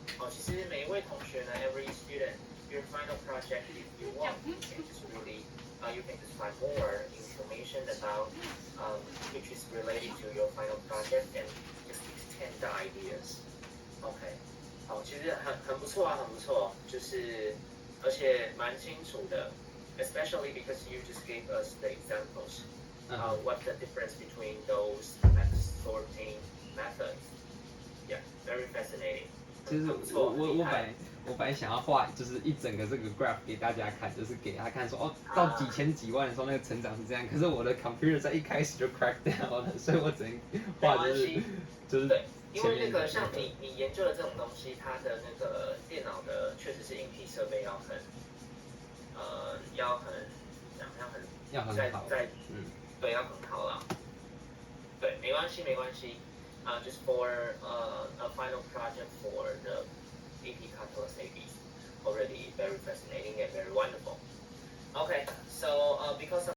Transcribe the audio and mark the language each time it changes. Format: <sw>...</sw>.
<zh>其实每一位同学呢</zh> <en>，every student, your final project, if you want, you can just really, you can just find more information about, which is related to your final project and just extend the ideas.</en> <zh>OK， 好，其实很不错啊，很不错，就是而且蛮清楚的 ，</zh> <en>especially because you just gave us the examples. What's the difference between those sorting methods? Yeah, very fascinating.</en> <zh>其实我本来想要画就是一整个这个 graph 给大家看，就是给他看说哦，到几千几万的时候那个成长是这样，可是我的 computer 在一开始就</zh> <en>crack down</en> <zh>了，所以我只能画就是对，因为那个像你研究的这种东西，它的那个电脑的确实是硬体设备要很好，对，要很好啦。对，没关系，没关系。</zh> <en>Just for a final project for the AP calculus ABs, already very fascinating and very wonderful. Okay, so because of</en>